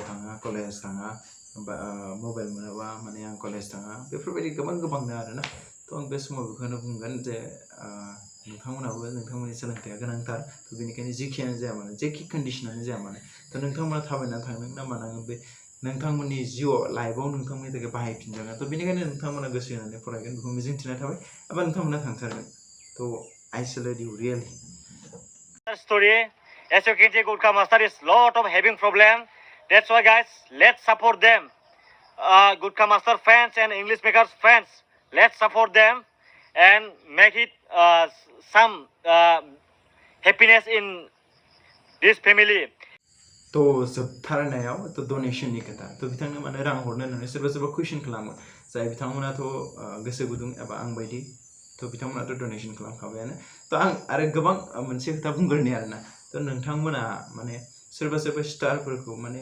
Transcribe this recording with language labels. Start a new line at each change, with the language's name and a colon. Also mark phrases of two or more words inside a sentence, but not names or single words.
Bodo: थाङा कलेज थाङा मबाइल मोनाबा माने आं कलेज थाङा बेफोरबायदि गोबां आरोना थ' आं बे समाव बेखौनो बुंगोन जे नोंथांमोनाबो नोंथांमोननि सोलोंथाइया गोनांथार थ' बेनिखायनो जेखियानो जाया मानो जेखि कन्डिशनानो जाया मानो थ' नोंथांमोना थाबायनानै थांदों ना मानांगोन बे नोंथांमोननि जिउआव लाइफआव नोंथांमोननि थाखाय बाहायफिनजागोन थ' बेनिखायनो नोंथांमोना गोसो होनानै फरायगोन बेखौ मिजिंथिनाय थाबाय एबा नोंथांमोना थांथारगोन थ'
English: I salute you really Story, as you can see, Gutka master is lot of having problem. That's why, guys, let's support them. Gutka master fans and English makers fans, let's support them and make it some happiness in this family.
Bodo: थ' जोबथारनायाव थ' डनेसननि खोथा थ' बिथांनो माने रां हरनो होननानै सोरबा कुइसन खालामो जाय बिथांमोनाथ' गोसो गुदुं एबा आं बायदि थ' बिथांमोनाथ' डनेसन खालामखाबायानो थ' आं आरो गोबां मोनसे खोथा बुंगोरनि आरोना थ' नोंथांमोना माने सोरबा स्टारफोरखौ माने